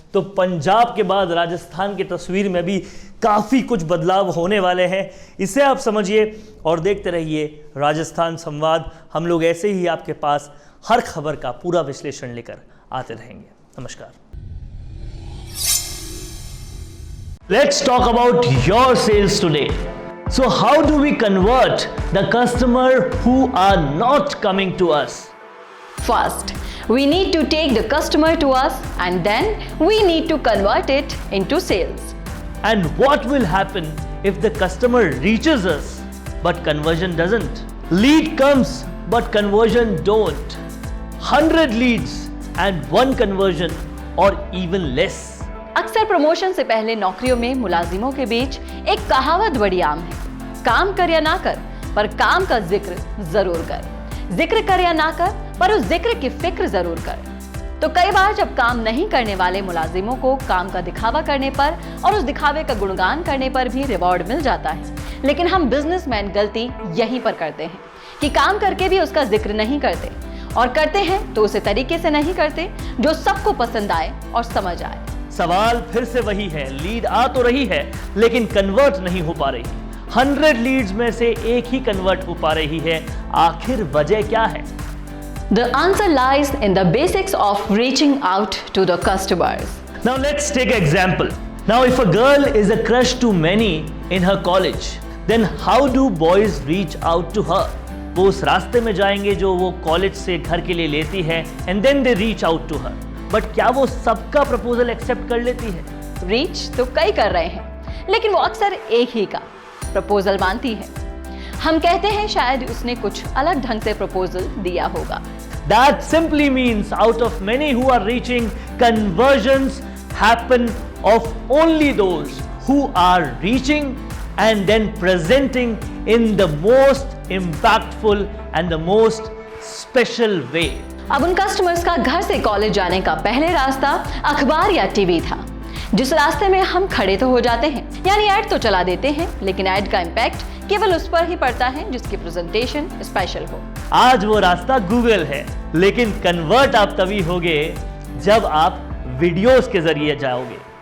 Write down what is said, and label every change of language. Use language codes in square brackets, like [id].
[hi] तो पंजाब के बाद राजस्थान की तस्वीर में भी काफ़ी कुछ बदलाव होने वाले हैं। इसे आप समझिए और देखते रहिए राजस्थान संवाद। हम लोग ऐसे ही आपके पास हर खबर का पूरा विश्लेषण लेकर आते रहेंगे। नमस्कार। [en] Let's talk about your sales today. So how do we convert the customer who are not coming to us? First, we need to take the customer to us and then we need to convert it into sales. And what will happen if the customer reaches us but conversion doesn't? Lead comes, but conversion don't. 100 leads and 1 conversion or even less. [hi] अक्सर promotion से पहले नौकरियों में मुलाजिमों के बीच एक कहावत बड़ी आम है, काम कर या ना कर पर काम का जिक्र जरूर कर, जिक्र कर या ना कर पर उस जिक्र की फिक्र जरूर कर। तो कई बार जब काम नहीं करने वाले मुलाजिमों को काम का दिखावा करने पर और उस दिखावे का गुणगान करने पर भी रिवॉर्ड मिल जाता है, लेकिन हम बिजनेसमैन गलती यहीं पर करते हैं कि काम करके भी उसका जिक्र नहीं करते, और करते हैं तो उसे तरीके से नहीं करते जो सबको पसंद आए और समझ आए। सवाल फिर से वही है, लीड आ तो रही है लेकिन कन्वर्ट नहीं हो पा रही। 100 लीड्स में से एक ही कन्वर्ट हो पा रही है, आखिर वजह क्या है? [en] The answer lies in the basics of reaching out to the customers. Now let's take an example. Now if a girl is a crush to many in her college, then how do boys reach out to her? [hi] वो उस रास्ते में जाएंगे जो वो college से घर के लिए लेती है, [en] and then they reach out to her. [hi] But क्या वो सबका प्रपोजल एक्सेप्ट कर लेती है? रीच तो कई कर रहे हैं, लेकिन वो अक्सर एक ही का प्रपोजल मानती है। हम कहते हैं शायद उसने कुछ अलग ढंग से प्रपोजल दिया होगा। [en] That simply means out of many who are reaching, conversions happen of only those who are reaching and then presenting in the most impactful and the most special way. [hi] अब उन कस्टमर्स का घर से college जाने का पहले रास्ता अखबार या टीवी था, जिस रास्ते में हम खड़े तो हो जाते हैं, यानी ऐड तो चला देते हैं, लेकिन ऐड का इम्पैक्ट केवल उस पर ही पड़ता है जिसकी प्रेजेंटेशन स्पेशल हो। आज वो रास्ता गूगल है, लेकिन कन्वर्ट आप तभी होगे जब आप वीडियोस के जरिए जाओगे।